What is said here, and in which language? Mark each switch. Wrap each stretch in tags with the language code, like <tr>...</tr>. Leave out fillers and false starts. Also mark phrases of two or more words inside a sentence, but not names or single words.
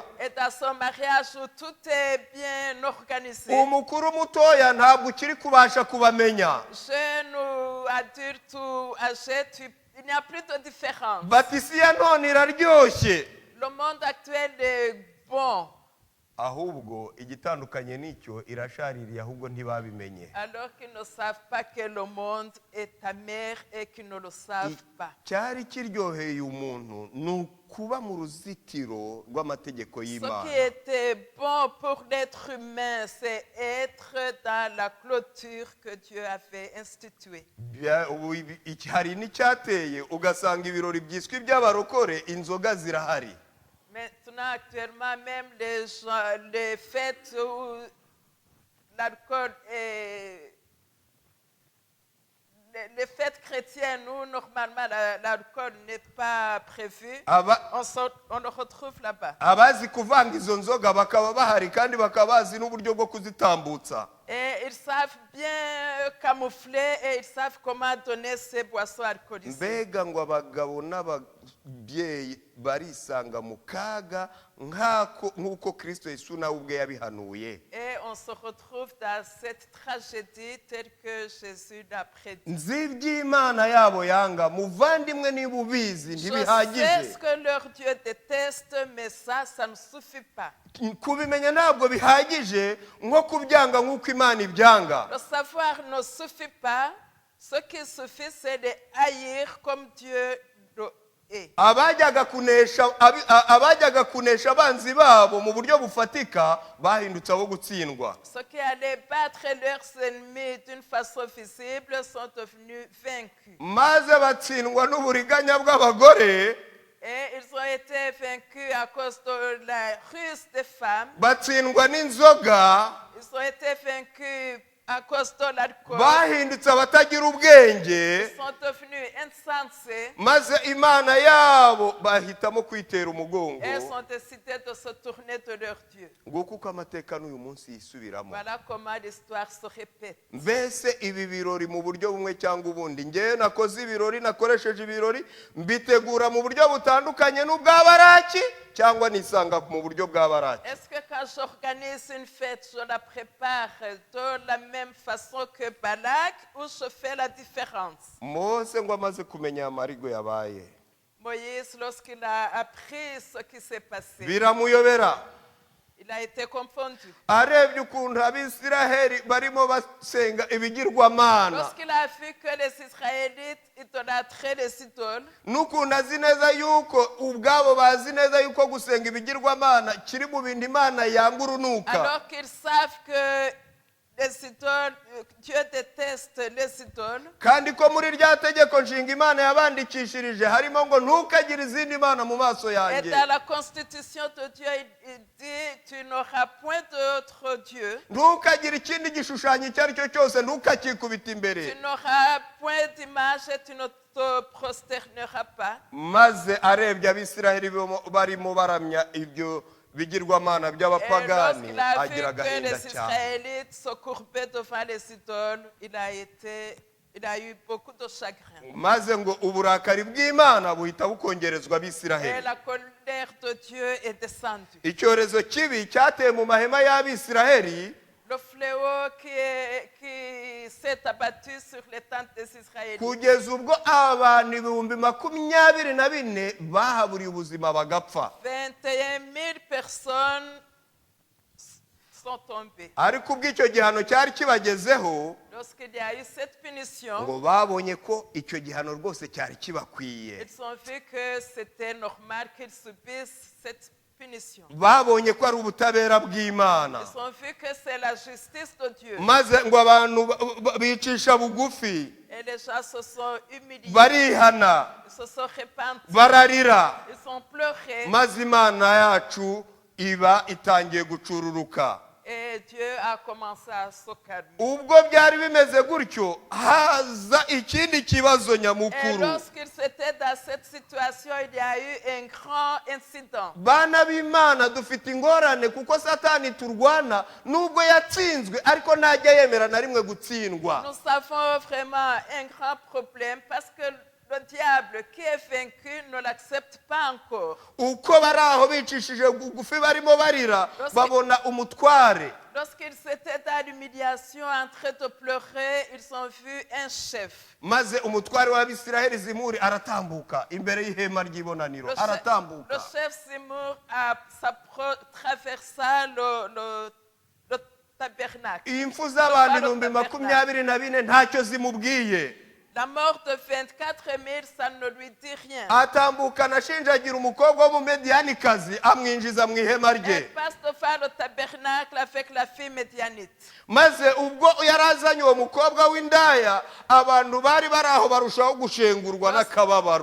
<fr>Et dans son mariage où tout est bien organisé,</fr> <rw>umukuru mutoya ntabwo ukiri kubasha kubamenya</rw> <fr>jeune ou adulte ou âgé, il n'y a plus de différence.</fr> <rw>batisi ya none iraryoshye</rw> <fr>Le monde actuel est bon,</fr> <rw>ahubwo igitandukanye n'icyo irashaririye ahubwo ntibabimenye</rw> <fr>alors qu'ils ne savent pas que le monde est amer et qu'ils ne le savent pas.</fr> <rw>cyari kiryoheye umuntu ni ukuba mu ruzitiro rw'amategeko</rw> <fr>Ce</fr> <rw>y'imana</rw> <fr>qui était bon pour l'être humain, c'est être dans la clôture que Dieu avait instituée.</fr> <rw>hari n'icyateye ugasanga ibirori byiswe iby'abarokore inzoga zirahari</rw> <fr>Maintenant, actuellement, même les fêtes où l'alcool est... Les fêtes chrétiennes où normalement l'alcool n'est pas prévu, on le retrouve là-bas.</fr> <rw>abazi kuvanga izo nzoga bakaba bahari kandi bakaba bazi n'uburyo bwo kuzitambutsa</rw> <fr>Et ils savent bien camoufler et ils savent comment donner ces boissons alcoolisées.</fr> <rw>mbega ngo abagabo n'ababyeyi barisanga mu kaga nk'uko kristo yesu nawe ubwe yabihanuye</rw> <fr>Et on se retrouve dans cette tragédie telle que Jésus l'a prédit.</fr> <rw>nzi iby'imana yabo yanga muvandimwe niba ubizi</rw> <fr>Je sais</fr> <rw>ntibihagije</rw> <fr>ce que leur Dieu déteste, mais ça ne suffit pas.</fr> <rw>kubimenya ntabwo bihagije nko kubyanga nk'uko imana ibyanga</rw> <fr>Le savoir ne suffit pas. Ce qui suffit, c'est de haïr comme Dieu le hait.</fr> <rw>abajyaga kunesha abanzi babo mu buryo bufatika bahindutse abo gutsindwa</rw> <fr>Ceux qui allaient battre leurs ennemis d'une façon visible sont devenus vaincus.</fr> <rw>maze batsindwa n'uburiganya bw'abagore</rw> <fr>Et ils ont été vaincus à cause de la ruse des femmes.</fr> <rw>batsindwa n'inzoga</rw> <fr>Ils ont été vaincus à cause de l'alcool.</fr> <rw>bahindutse abatagira ubwenge</rw> <fr>Ils sont devenus insensés.</fr> <rw>maze imana yabo bahitamo kwitera umugongo</rw> <fr>Et ils ont décidé de se tourner de leur Dieu.</fr> <rw>nguko uko amateka n'uyu munsi yisubiramo</rw> <fr>Voilà comment l'histoire se répète.</fr> <rw>mbese ibi birori mu buryo bumwe cyangwa ubundi ngewe nakoze ibirori nakoresheje ibirori mbitegura mu buryo butandukanye n'ubwa baraki cyangwa nisanga mu buryo bwa baraki</rw> <fr>Est-ce que quand j'organise une fête, je la prépare de la même façon que Balak ou je fais la différence?</fr> <rw>mose ngo amaze kumenya amarigo yabaye</rw> <fr>Moïse, lorsqu'il a appris ce qui s'est passé,</fr> <rw>biramuyobera</rw> <fr>il il a été confondu.</fr> <rw>arebye ukuntu abisiraheli barimo basenga ibigirwamana</rw> <fr>Lorsqu'il a vu que les Israélites idolâtraient les idoles,</fr> <rw>n'ukuntu azi neza yuko ubwabo bazi neza yuko gusenga ibigirwamana kiri mu bintu imana yanga urunuka</rw> <fr>alors qu'ils savent que les idoles, Dieu déteste les idoles,</fr> <rw>kandi ko muri rya tegeko nshinga imana yabandikishirije harimo ngo ntukagire izindi mana mu maso</rw> <fr>et</fr> <rw>yanjye</rw> <fr>dans la constitution de Dieu, il dit, tu n'auras point d'autre Dieu,</fr> <rw>ntukagire ikindi gishushanyo icyo ari cyo cyose ntukakikubita imbere</rw> <fr>tu n'auras point d'image et tu ne te prosterneras pas.</fr> <rw>maze arebye abisiraheli barimo baramya ibyo bigirwamana</rw> <fr>Et</fr> <rw>by'abapagani</rw> <fr>lorsqu'il a vu</fr> <rw>agira</rw> <fr>que</fr> <rw>agahinda</rw> <fr>les</fr> <rw>cyane</rw> <fr>Israélites se courbaient devant les idoles, il a eu beaucoup de chagrin.</fr> <rw>maze ngo uburakari bw'imana buhita bukongerezwa</rw> <fr>Et</fr> <rw>abisiraheli</rw> <fr>la colère de Dieu est descendue.</fr> <rw>icyorezo kibi cyateye mu mahema y'abisiraheli</rw> <fr>Le fléau qui s'est abattu sur les tentes des Israélites.</fr> <rw>kugeza ubwo abantu 24 bahaburiye ubuzima bagapfa</rw> <fr>21 000 personnes sont tombées.</fr> <rw>ariko ubwo icyo gihano cyari kibagezeho</rw> <fr>Lorsqu'il y a eu cette punition,</fr> <rw>ngo babonye ko icyo gihano rwose cyari kibakwiye</rw> <fr>ils ont vu que c'était normal qu'ils subissent cette punition.</fr> <rw>babonye ko ari ubutabera bw'imana</rw> <fr>Ils ont vu que c'est la justice de Dieu.</fr> <rw>maze ngo abantu bicisha bugufi</rw> <fr>Et les gens se sont humiliés.</fr> <rw>barihana</rw> <fr>Ils se sont repentis.</fr> <rw>bararira</rw> <fr>Ils ont pleuré.</fr> <rw>maze imana yacu iba itangiye gucururuka</rw> <fr>Et Dieu a commencé à se calmer.</fr> <rw>ubwo byari bimeze gutyo haza ikindi kibazo</rw> <fr>Et</fr> <rw>nyamukuru</rw> <fr>lorsqu'ils étaient dans cette situation, il y a eu un grand incident.</fr> <rw>bana b'imana dufite ingorane kuko satani turwana nubwo yatsinzwe ariko ntajya yemera na rimwe gutsindwa</rw> <fr>Nous avons vraiment un grand problème parce que le diable qui est vaincu ne l'accepte pas encore.</fr> <rw>uko bari aho bicishije bugufi barimo barira babona umutware</rw> <fr>Lorsqu'ils étaient dans l'humiliation en train de pleurer, ils ont vu un chef.</fr> <rw>maze umutware w'abisiraheli zimuri aratambuka imbere y'ihema ry'ibonaniro</rw> <fr>Le</fr> <rw>aratambuka</rw> <fr>chef Zimur traversa le tabernacle.</fr> <rw>iyi mfu z'abantu 24 ntacyo zimubwiye</rw> <fr>La mort de 24 000, ça ne lui dit rien.</fr> <rw>atambukana ashinjagira umukobwa w'umumediyanikazi amwinjiza mu ihema rye</rw> <fr>Elle passe devant le tabernacle avec la fille médianite.</fr> <rw>maze ubwo yari azanye uwo mukobwa w'indaya abantu bari bari aho barushaho gushengurwa n'akababaro</rw>